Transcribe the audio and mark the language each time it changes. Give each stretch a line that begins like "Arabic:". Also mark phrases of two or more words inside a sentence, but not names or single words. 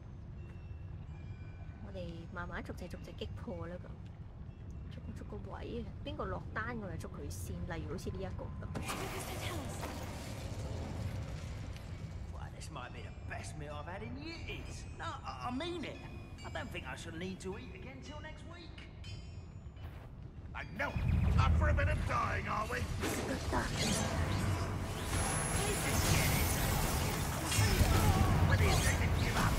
Cantonese: 我哋慢慢逐隻擊破啦，咁逐個位，邊個落單我就捉佢先。例如好似呢一個咁。
English: Well, this might be the best meal I've had in years. No, I mean it. I don't think I shall need to eat again till next week. I know it. Up for a bit of dying, are we? What do you think to give up?